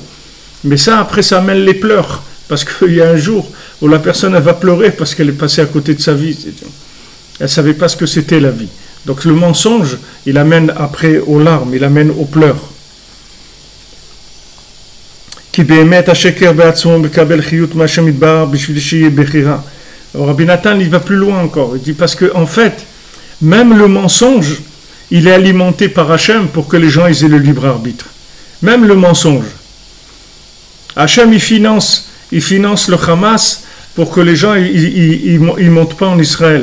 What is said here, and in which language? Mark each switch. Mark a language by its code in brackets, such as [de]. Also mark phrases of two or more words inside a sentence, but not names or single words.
[fr] Mais ça, après, ça amène les pleurs. Parce qu'il y a un jour où la personne elle va pleurer parce qu'elle est passée à côté de sa vie. Elle ne savait pas ce que c'était la vie. Donc le mensonge, il amène après aux larmes, il amène aux pleurs. [he] כי באמת השקר בעצמו מקבל חיות מהשם יתברך בשביל שיהיה בחירה. [fr] Rabbi Nathan, il va plus loin encore. Il dit parce que en fait, même le mensonge, il est alimenté par Hachem pour que les gens aient le libre arbitre. Même le mensonge. Hachem, il finance le Hamas pour que les gens ils montent pas en Israël.